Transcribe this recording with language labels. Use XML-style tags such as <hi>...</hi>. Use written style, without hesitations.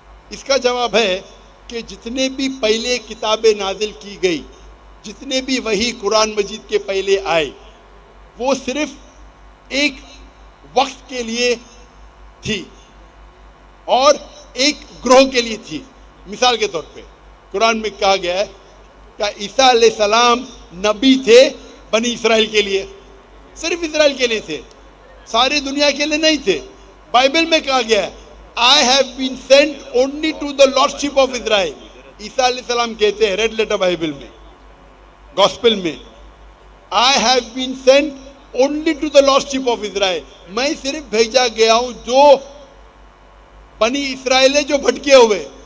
<ur>اس کا جواب ہے کہ جتنے بھی پہلے کتابیں نازل کی گئی، جتنے بھی وہی قرآن مجید کے پہلے آئے، وہ صرف ایک وقت کے لیے تھی اور ایک گروہ کے لیے تھی. مثال کے طور پہ قرآن میں کہا گیا ہے کہ عیسیٰ علیہ السلام نبی تھے بنی اسرائیل کے لیے، صرف اسرائیل کے لیے تھے، ساری دنیا کے لیے نہیں تھے. بائبل میں کہا گیا ہے</ur> <en>I have been sent only to the lordship of Israel.</en> <ur>عیسیٰ علیہ السلام کہتے ہیں ریڈ لیٹر بائبل میں، گاسپل میں،</ur> <en>I have been sent only to the lordship of Israel.</en> <ur>میں صرف بھیجا گیا ہوں جو بنی اسرائیل ہے، جو بھٹکے ہوئے.</ur>